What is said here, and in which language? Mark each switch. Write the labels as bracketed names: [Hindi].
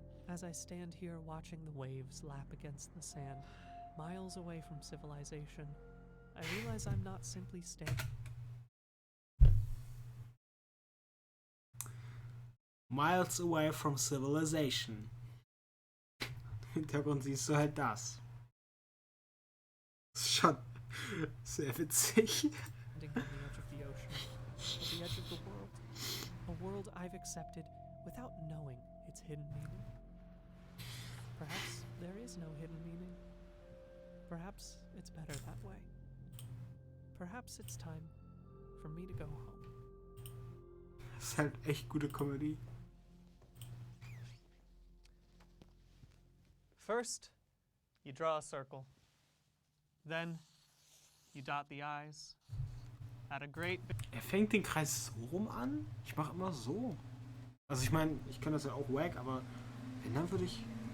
[English] As I stand here watching the waves lap against the sand, miles away from civilization, I realize I'm not simply standing. Miles away from civilization. [German] Im Hintergrund siehst du halt das. Das ist schon sehr witzig. [English] On the edge of the ocean, at the edge of the world, a world I've accepted without knowing its hidden meaning. Perhaps there is no hidden meaning. Perhaps it's better that way. Perhaps it's time for me to go home. [German] Das ist halt echt gute Comedy. [English] First, you draw a circle. Then, you dot the I's. At a great... [German] Er fängt den Kreis so rum an? Ich mache immer so. Also ich meine, ich kann das ja auch wack, aber wenn, dann würde ich...